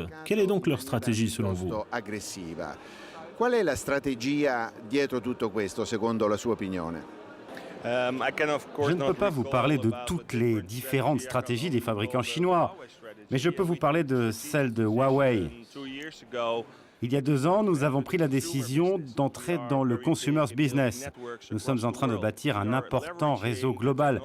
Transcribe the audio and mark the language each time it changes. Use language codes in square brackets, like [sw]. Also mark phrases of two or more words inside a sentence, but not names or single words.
[fr] Quelle est donc leur stratégie selon vous? [it] Qual è la strategia dietro tutto questo, secondo la sua opinione? [fr] Je ne peux pas vous parler de toutes les différentes stratégies des fabricants chinois, mais je peux vous parler de celle de Huawei. Il y a 2 ans, nous avons pris la décision d'entrer dans le [en] consumer's business. [fr] Nous sommes en train de bâtir un important réseau global.